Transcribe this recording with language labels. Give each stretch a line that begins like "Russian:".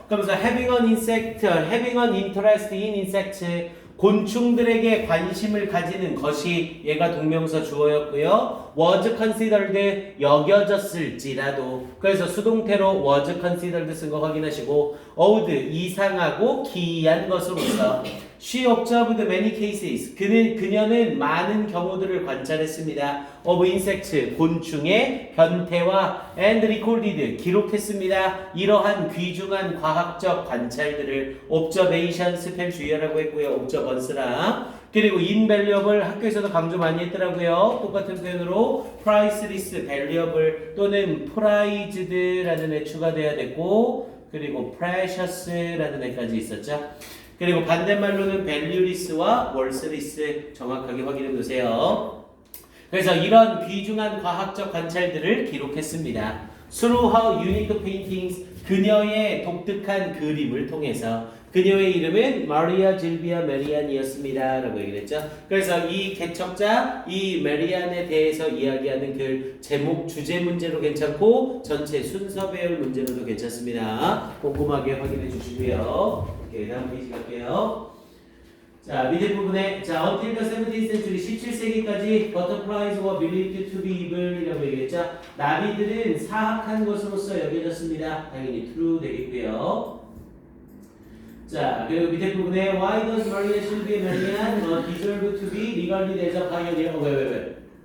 Korean: 그러면서
English: having an insect, having an interest in insects
Korean: 곤충들에게 관심을 가지는 것이 얘가 동명사 주어였고요.
English: was considered
Korean: 여겨졌을지라도 그래서 수동태로 was considered 쓴 거 확인하시고 odd 이상하고 기이한 것으로서
English: she observed many cases
Korean: 그녀는 많은 경우들을 관찰했습니다. of insects 곤충의 변태와
English: and recorded
Korean: 기록했습니다. 이러한 귀중한 과학적 관찰들을 observation 스펠 주의하라고 했고요. observance랑 그리고 invaluable 학교에서도 강조 많이 했더라고요. 똑같은 표현으로
English: priceless, valuable
Korean: 또는 prized라는 애 추가돼야 됐고 그리고 precious라는 애까지 있었죠. 그리고 반대말로는 valueless와 worthless 정확하게 확인해 놓으세요. 그래서 이런 귀중한 과학적 관찰들을 기록했습니다.
English: Through her unique paintings
Korean: 그녀의 독특한 그림을 통해서 그녀의 이름은 마리아 질비아 메리안이었습니다. 라고 얘기를 했죠. 그래서 이 개척자, 이 메리안에 대해서 이야기하는 글 제목, 주제 문제로 괜찮고 전체 순서 배열 문제로도 괜찮습니다. 꼼꼼하게 확인해 주시고요. 오케이, 다음 페이지 갈게요. 자, 밑에 부분에 자,
English: until the 17th century
Korean: 17세기까지
English: butterflies were believed to be evil
Korean: 이라고 얘기했죠. 나비들은 사악한 것으로서 여겨졌습니다. 당연히 true 되겠고요. 자, 그리고 밑에 부분에
English: why does Maria Sylvia Marian deserve to be regarded as a pioneer?